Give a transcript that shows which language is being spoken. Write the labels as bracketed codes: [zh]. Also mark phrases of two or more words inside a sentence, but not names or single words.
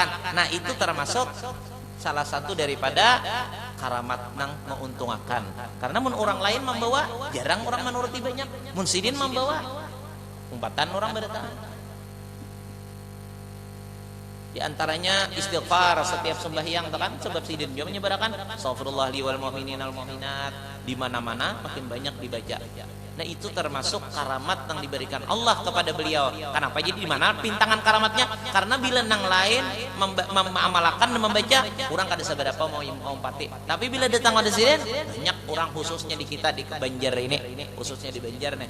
[bjn] Nah, itu termasuk salah satu daripada karamat nang menguntungkan. Karena mun orang lain membawa, jarang orang menuruti banyak. Mun sidin membawa, umpatan orang berdatang. Di antaranya istighfar setiap sembahyang, kan sebab sidin juga menyebarkan [ar] أستغفر الله لي وللمؤمنين والمؤمنات, [bjn] di mana-mana makin banyak dibaca. Nah, itu termasuk karamat yang diberikan Allah kepada beliau. Kenapa? Jadi di mana pintangan karamatnya? Karena bila nang lain mengamalkan dan membaca, kurang kada seberapa mau pati. Tapi bila datang ada sidin, banyak orang khususnya di kita di Banjar ini, khususnya di Banjar nih.